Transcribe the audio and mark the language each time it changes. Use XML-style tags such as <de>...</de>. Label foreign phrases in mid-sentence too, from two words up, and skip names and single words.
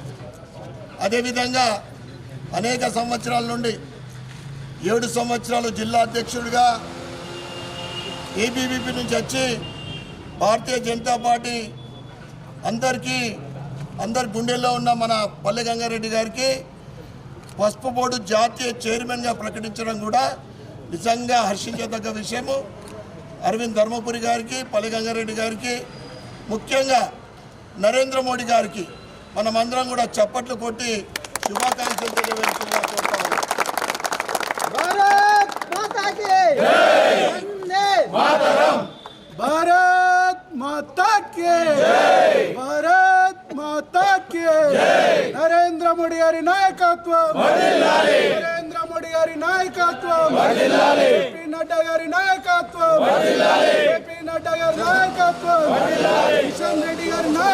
<te>అదేవిధంగా అనేక సంవత్సరాల నుండి 7 సంవత్సరాలు జిల్లా అధ్యక్షుడిగా ఏబీవీపీ నుంచి వచ్చి భారతీయ జనతా పార్టీ అందరి గుండెల్లో ఉన్న మన పల్లె గంగారెడ్డి గారికి పసుపు బోర్డు జాతీయ చైర్మన్గా ప్రకటించడం కూడా నిజంగా హర్షించదగ్గ విషయము. అరవింద్ ధర్మపురి గారికి, పల్లె గంగారెడ్డి గారికి, ముఖ్యంగా నరేంద్ర మోడీ గారికి మనమందరం కూడా చప్పట్లు కొట్టి శుభాకాంక్షలు తెలియజేస్తున్నా కోరుతాము.</te> <hi>भारत माता के भारत माता के</hi> <te>నరేంద్ర మోదీ గారి నాయకత్వ నరేంద్ర మోదీ గారి నాయకత్వ జేపీ నడ్డా గారి నాయకత్వ జేపీ నడ్డా గారి నాయకత్వ కిషన్ రెడ్డి గారి</te>